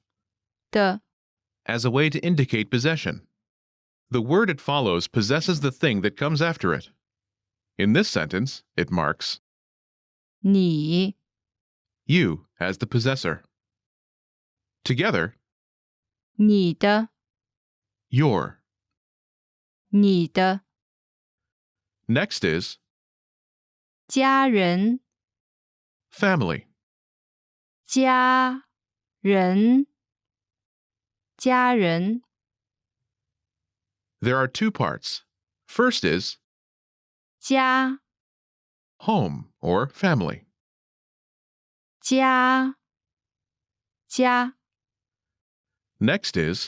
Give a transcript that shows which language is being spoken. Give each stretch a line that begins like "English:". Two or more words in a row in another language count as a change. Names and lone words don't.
Chinese: 的
English: as a way to indicate possession. The word it follows possesses the thing that comes after it. In this sentence, it marks
Chinese: 你
English: you as the possessor. Together,
Chinese: 你的
English: your.
Chinese: 你的
English: Next is
Chinese: 家人
English: family.
Chinese: 家人
English: There are two parts. First is
Chinese: 家
English: home or family.
Chinese: 家
English: Next is